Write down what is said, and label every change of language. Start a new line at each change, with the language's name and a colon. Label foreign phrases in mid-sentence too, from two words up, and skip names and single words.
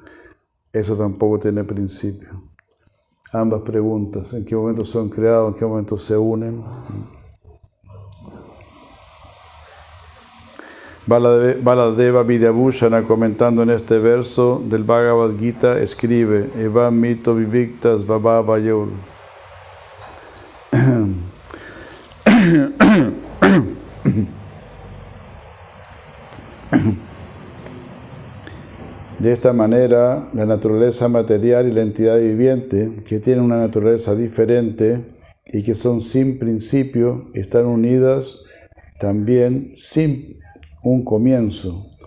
Spanish: Eso tampoco tiene principio. Ambas preguntas, ¿en qué momento son creados? ¿En qué momento se unen? Baladeva Vidyabhushana, comentando en este verso del Bhagavad Gita, escribe:
Sanskrit: एवम् मितो विविक्तस् वभावयोर्.
Spanish: De esta manera, la naturaleza material y la entidad viviente, que tienen una naturaleza diferente y que son sin principio, están unidas también sin un comienzo.